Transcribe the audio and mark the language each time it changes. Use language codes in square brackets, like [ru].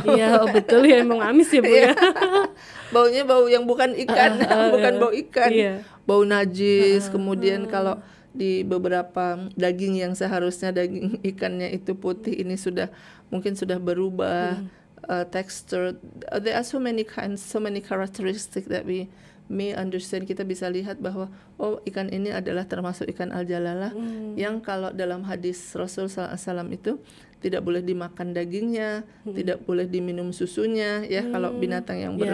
[id] Iya, betul ya, emang amis ya Bu ya. Baunya bau yang bukan ikan, bukan bau ikan. Iya. Bau najis. Kemudian kalau di beberapa daging yang seharusnya daging ikannya itu putih ini mungkin sudah berubah texture. [en] There are so many kinds, so many characteristics that we may understand. [id] Kita bisa lihat bahwa ikan ini adalah termasuk ikan al-jalalah yang kalau dalam hadis Rasul SAW itu tidak boleh dimakan dagingnya, tidak boleh diminum susunya ya kalau binatang yang